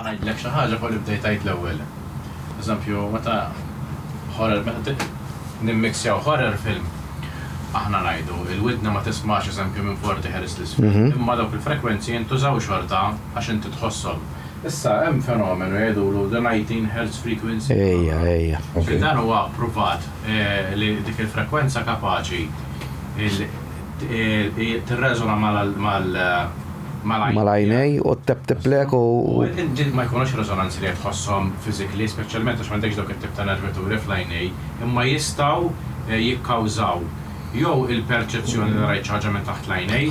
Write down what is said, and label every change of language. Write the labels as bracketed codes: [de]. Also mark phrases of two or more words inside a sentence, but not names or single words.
[mt] Ngħidlek xi ħaġa fuq li bdejt tajt l-ewwel. Eżempju, meta horror nimmixjaw horror film. Aħna ngħidu, il-widna ma tismax eżempju minn 40 Hz l-isfel. Imma dawk il-frekwenzi jintużaw xorta għax inti tħossom. Issa hemm fenomenu jgħidulu [en] the 19 Hz frequency. [mt] Ejja. Dan huwa provat li dik il-frekwenza kapaċi tirreżona mal-għajnej u t-tep-teplek u. Ma jkunux rezonanzi li tħossom fizikli, speċjalment għax m'għandekx dawk it-tip ta' nervaturi fl-għajnej, imma jistgħu jikkawżaw jew il-perċezzjoni li rajt ħaġa minn taħt l-għajnej.